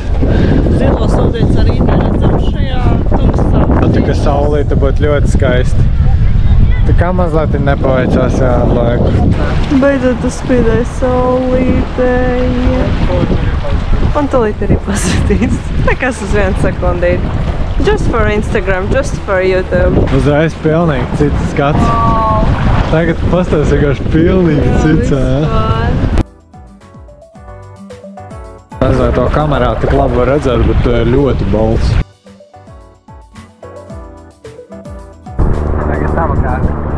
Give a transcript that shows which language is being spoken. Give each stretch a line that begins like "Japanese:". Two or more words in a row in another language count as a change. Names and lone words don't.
Latvian: Zilos ūdeņus arī neredzam šajā tumsā. Tā kā saulīte būtu ļoti skaisti. Tā kā mazliet nepaveicās ar laiku. Beidzot tas spīdēja saulīte. Un tūlīt arī pasūtīts. Nekas uz 1 sekundīti.
English: Just for Instagram, just for YouTube.
Latvian: Uzreiz pilnīgi cits skats. Tagad pastāvis vienkārši pilnīgi cits, Nezinu, to kamerā tik labi var redzēt, bet tu ir ļoti balts. Tagad tava kārta.